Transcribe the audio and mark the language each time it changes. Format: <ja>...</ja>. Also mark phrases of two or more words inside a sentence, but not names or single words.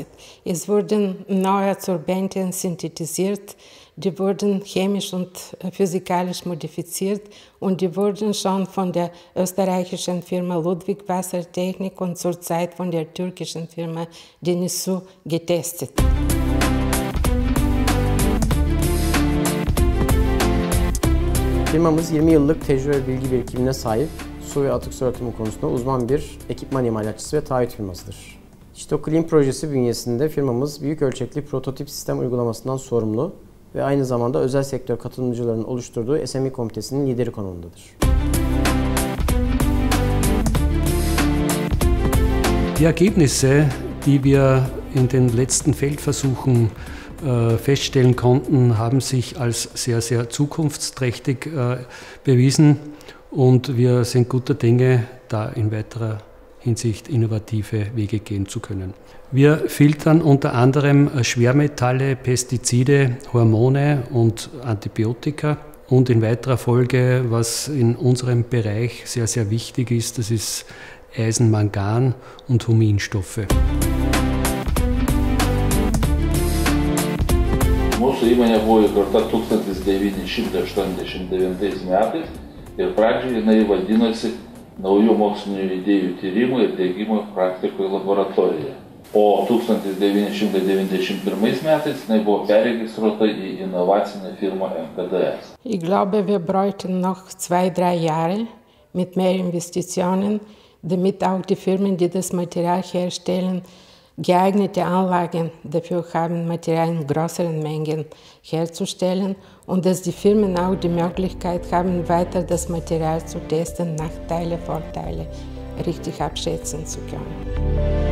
<de>Es wurden neue Adsorbenten synthetisiert, die wurden chemisch und physikalisch modifiziert und die wurden schon von der österreichischen Firma Ludwig Wassertechnik und zurzeit von der türkischen Firma Denisu getestet.</de> <tr>Firmamız 20 yıllık tecrübe ve bilgi birikimine sahip, su ve atık su arıtımı konusunda uzman bir ekipman imalatçısı ve taahhüt firmasıdır. Kitoklin projesi bünyesinde firmamız büyük ölçekli prototip sistem uygulamasından sorumlu ve aynı zamanda özel sektör katılımcılarının oluşturduğu SME komitesinin lideri konumundadır. Die Ergebnisse, die wir in den letzten Feldversuchen feststellen konnten, haben sich als sehr, sehr zukunftsträchtig bewiesen und wir sind guter Dinge, da in weiterer Hinsicht innovative Wege gehen zu können. Wir filtern unter anderem Schwermetalle, Pestizide, Hormone und Antibiotika und in weiterer Folge, was in unserem Bereich sehr, sehr wichtig ist, das ist Eisen, Mangan und Huminstoffe.</tr> <lt>Mūsų įmonė buvo įkurta 1989 metais ir pradžioje jinai vadinosi Naujų mokslinių idėjų tyrimų ir diegimo praktikoje laboratorija. O 1991 metais jinai buvo perregistruota į inovacinę firmą MKDS.</lt> <de>Ich glaube, wir bräuchten noch 2-3 Jahre mit mehr Investitionen, damit auch die Firmen, die das Material herstellen, geeignete Anlagen dafür haben, Material in größeren Mengen herzustellen und dass die Firmen auch die Möglichkeit haben, weiter das Material zu testen, Nachteile, Vorteile richtig abschätzen zu können.</de>